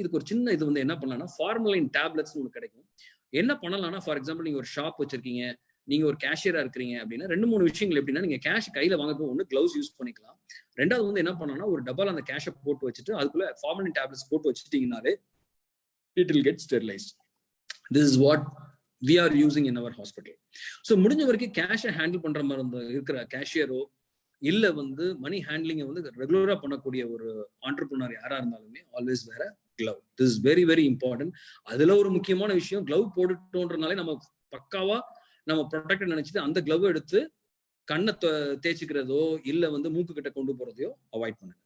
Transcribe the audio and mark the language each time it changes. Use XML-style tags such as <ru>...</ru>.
<ta>இதுக்கு ஒரு சின்ன இது வந்து என்ன பண்ணலாம்னா, ஃபார்மலின் டேப்லெட்ஸ் ஒன்று கிடைக்கும். என்ன பண்ணலாம்னா, ஃபார் எக்ஸாம்பிள் நீங்க ஒரு ஷாப் வச்சிருக்கீங்க, நீங்க ஒரு கேஷியரா இருக்கிறீங்க அப்படின்னா 2-3 விஷயங்கள் எப்படின்னா, நீங்க கேஷ் கையில வாங்க ஒன்று கிளவுஸ் யூஸ் பண்ணிக்கலாம். ரெண்டாவது வந்து என்ன பண்ணலாம்னா, ஒரு டப்பால அந்த கேஷை போட்டு வச்சுட்டு அதுக்குள்ள ஃபார்மலின் டேப்லெட்ஸ் போட்டு வச்சுட்டீங்கனாலே</ta> <en>it will get sterilized. This is what we are using in our hospital.</en> <ta>So முடிஞ்ச வரைக்கும் கேஷை ஹேண்டில் பண்ற மாதிரி இருக்கிற கேஷியரோ இல்ல வந்து மணி ஹேண்ட்லிங்கை வந்து ரெகுலரா பண்ணக்கூடிய ஒரு ஆண்டர்பிரினர் யாரா இருந்தாலுமே ஆல்வேஸ் வேற glove.</ta> <en>This is very very important.</en> <ta>அதுல ஒரு முக்கியமான விஷயம், கிளவ் போட்டுட்டோன்றனாலே நம்ம பக்காவா நம்ம ப்ரொடெக்ட் நினைச்சிட்டு அந்த கிளவ் எடுத்து கண்ணை தேய்ச்சிக்கிறதோ இல்ல வந்து மூக்கு கிட்ட கொண்டு போறதையோ அவாய்ட் பண்ணுங்க.</ta>